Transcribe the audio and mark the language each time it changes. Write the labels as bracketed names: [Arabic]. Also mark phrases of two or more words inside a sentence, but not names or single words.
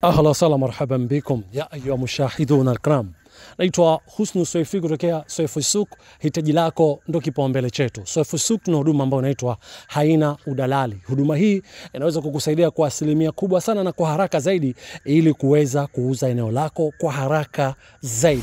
[Arabic] أهلا وسهلا مرحبا بكم يا أيها المشاهدون الكرام. [Swahili] Naitwa Husnu Swaifi kutokea Swaifi Souk. Hitaji lako ndo kipaumbele chetu. Swaifi Souk ni huduma ambayo inaitwa haina udalali. Huduma hii inaweza kukusaidia kwa asilimia kubwa sana na kwa haraka zaidi ili kuweza kuuza eneo lako kwa haraka zaidi.